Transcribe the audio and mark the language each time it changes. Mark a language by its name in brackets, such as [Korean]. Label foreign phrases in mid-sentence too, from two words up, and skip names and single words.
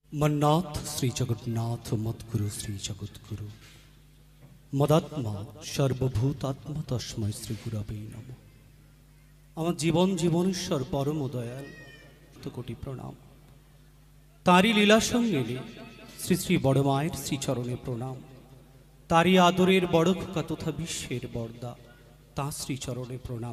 [Sanskrit] मन्नाथ श्री जगन्नाथ मद्गुरु श्री जगद्गुरु मदात्मा सर्वभूतात्मा तस्मै श्री गुरवे नमः। [Bangla] আমার জীবন জীবনেশ্বর পরম দয়াল তো কোটি প্রণাম। তাঁরই লীলা সঙ্গেলে শ্রী শ্রী বড় মায়ের শ্রীচরণে প্রণাম। তাঁরই আদরের বড় খোকা তথা বিশ্বের বরদা তাঁর শ্রীচরণে প্রণাম।